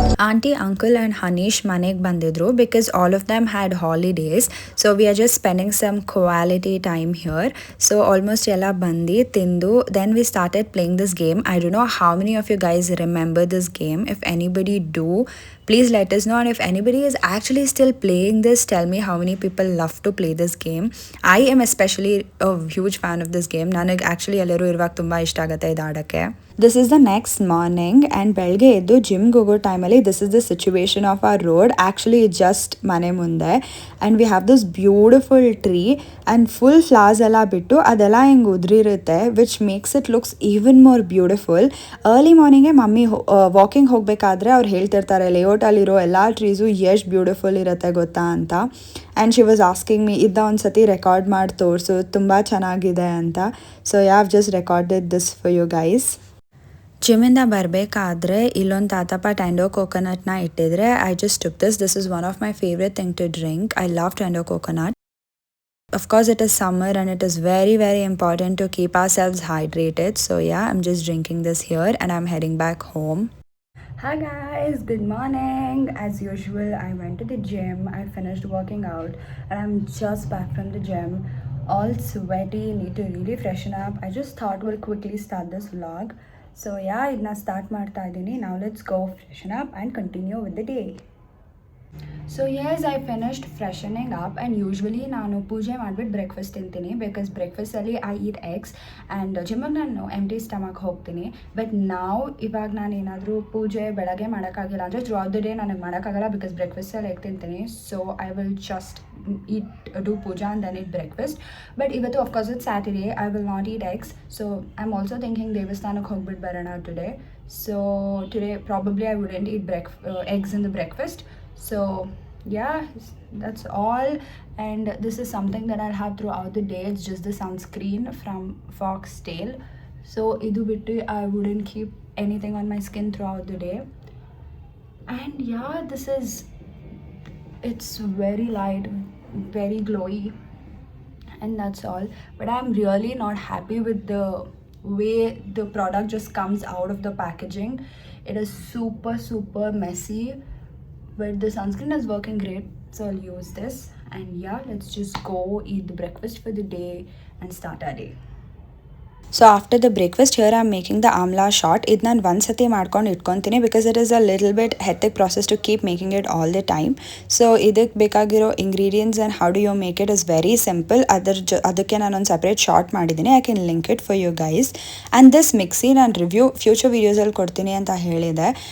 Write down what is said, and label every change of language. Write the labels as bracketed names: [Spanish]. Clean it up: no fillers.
[English] aunty, uncle and Hanish [Kannada] ಮನೆಗೆ ಬಂದಿದ್ರು [English] Because all of them had holidays. So we are just spending some quality time here. So almost [Kannada] ಎಲ್ಲ ಬಂದು ತಿಂದು [English] Then we started playing this game. I don't know how many of you guys remember this game. If anybody do, please let us know. And if anybody is actually still playing this, tell me how many people love to play this game. I am especially a huge fan of this game. [Kannada] ನನಗೆ actually ಎಲ್ಲರೂ ಇರುವಾಗ ತುಂಬ ಇಷ್ಟ ಆಗುತ್ತೆ ಇದು ಆಡೋಕ್ಕೆ. [English] this is the next morning and [Kannada] ಬೆಳಗ್ಗೆ ಎದ್ದು ಜಿಮ್ಗೆ ಹೋಗೋ ಟೈಮಲ್ಲಿ [English] This is the situation of our road. Actually just [Kannada] ಮನೆ ಮುಂದೆ [English] and we have this beautiful tree and full flowers [Kannada] ಎಲ್ಲ ಬಿಟ್ಟು ಅದೆಲ್ಲ ಹಿಂಗೆ ಉದುರಿರುತ್ತೆ, [English] Which makes it looks even more beautiful. [Kannada] Early ಮಾರ್ನಿಂಗೇ mummy walking ಹೋಗಬೇಕಾದ್ರೆ ಅವ್ರು ಹೇಳ್ತಿರ್ತಾರೆ ಲೇಔಟಲ್ಲಿರೋ ಎಲ್ಲ ಟ್ರೀಸು ಎಷ್ಟು ಬ್ಯೂಟಿಫುಲ್ ಇರುತ್ತೆ ಗೊತ್ತಾ ಅಂತ. [English] and she was asking me [Kannada] ಇದನ್ನ ಒಂದು ಸತಿ ರೆಕಾರ್ಡ್ ಮಾಡಿ ತೋರಿಸು, ತುಂಬ ಚೆನ್ನಾಗಿದೆ ಅಂತ. [English] So you have just recorded this for you guys. [Kannada] ಜಿಮ್ಮಿಂದ ಬರಬೇಕಾದ್ರೆ ಇಲ್ಲೊಂದು ತಾತಪ್ಪ ಟ್ಯಾಂಡೋ ಕೋಕೋನಟ್ನ ಇಟ್ಟಿದ್ರೆ [English] I just took this is one of my favourite thing to drink. I love tender coconut. Of course, it is summer and it is very, very important to keep ourselves hydrated. So, yeah, I'm just drinking this here and I'm heading back home. Hi guys, good morning. As usual, I went to the gym. I finished working out and I'm just back from the gym, all sweaty, need to really freshen up. I just thought we'll quickly start this vlog. So, yeah, [Kannada] idna start ಮಾಡ್ತಾ ಇದ್ದೀನಿ. [English] Now let's go freshen up and continue with the day. So yes I finished freshening up and usually [Kannada] ನಾನು ಪೂಜೆ ಮಾಡಿಬಿಟ್ಟು breakfast ತಿಂತೀನಿ [English] because ಬ್ರೇಕ್ಫಾಸ್ಟಲ್ಲಿ I eat eggs and [Kannada] ಜಿಮ್ಮಿಗೆ ನಾನು [English] Empty stomach ಹೋಗ್ತೀನಿ. [Kannada] But ನಾವು ಇವಾಗ ನಾನು ಏನಾದರೂ ಪೂಜೆ ಬೆಳಗ್ಗೆ ಮಾಡೋಕ್ಕಾಗಿಲ್ಲ ಅಂದರೆ [English] throughout the day [Kannada] ನನಗೆ ಮಾಡೋಕ್ಕಾಗಲ್ಲ ಬಿಕಾಸ್ ಬ್ರೇಕ್ಫಾಸ್ಟಲ್ಲಿ ಎಗ್ ತಿಂತೀನಿ. [English] So I will just eat do puja and then eat breakfast. But [Kannada] ಇವತ್ತು [English] Of course it Saturday I will not eat eggs. So I am also thinking [Kannada] ದೇವಸ್ಥಾನಕ್ಕೆ ಹೋಗ್ಬಿಟ್ಟು ಬರೋಣ [English] Today. So today probably I wouldn't eat eggs in the breakfast. So yeah, that's all, and this is something that I'll have throughout the day. It's just the sunscreen from Foxtail. So [Kannada] idu bittu [English] I wouldn't keep anything on my skin throughout the day. And yeah, it's very light, very glowy, and that's all. But I'm really not happy with the way the product just comes out of the packaging. It is super messy, but the sunscreen is working great, so I'll use this. And yeah, let's just go eat the breakfast for the day and start our day. So after the breakfast, here I'm making the amla shot. [Kannada] ಇದು ನಾನು ಒಂದ್ಸತಿ ಮಾಡ್ಕೊಂಡು ಇಟ್ಕೊತೀನಿ [English] Because it is a little bit hectic process to keep making it all the time. So [Kannada] ಇದಕ್ಕೆ ಬೇಕಾಗಿರೋ [English] Ingredients and how do you make it is very simple. [Kannada] ಅದಕ್ಕೆ ನಾನೊಂದು separate short ಮಾಡಿದ್ದೀನಿ. [English] I can link it for you guys. And this [Kannada] mixie ನಾನು future ವೀಡಿಯೋಸಲ್ಲಿ ಕೊಡ್ತೀನಿ ಅಂತ ಹೇಳಿದೆ.